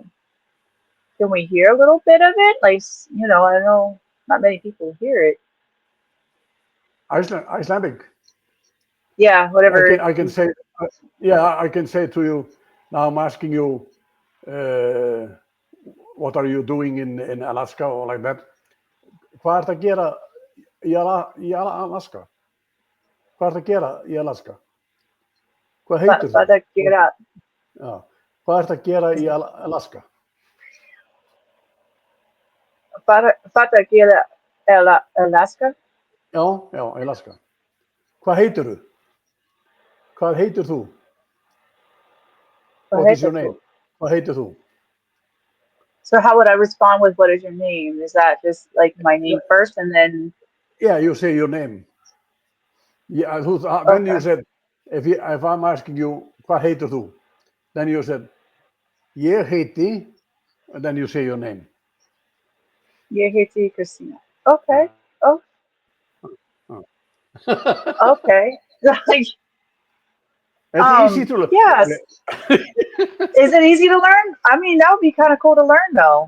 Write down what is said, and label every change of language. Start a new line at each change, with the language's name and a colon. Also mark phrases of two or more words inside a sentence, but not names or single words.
English: Can we hear a little bit of it? Like, I know not many people hear it. Icelandic. Yeah, I whatever. can I can say. Yeah, I can say to you. Now I'm asking you. Uh, what are you doing in Alaska or like that?
Icelandic: Hvað ertu að gera í Alaska? Hvað ertu að gera í Alaska? Hvað heitir þú? Para get out. Já. Hvað ertu að gera í Alaska? Para get Alaska. Já, Alaska. Hvað heitir þú? Hvað heitir þú?
English: What is your name? So
Icelandic: Hvað heitir þú?
English: how would I respond with what is your name? Is that just like my Yeah, name first and then yeah, you say your name. Yeah, then you okay. said, if I'm asking you,
Icelandic: hvað heitir þú?
English: Then you said,
Icelandic: ég heiti,
English: and then you say your name. Yeah, here to you, Christina. Okay. Uh, Oh, uh. okay. Like, It's easy to learn. yes. Is it easy to learn? I mean, that would be kind of cool to learn though.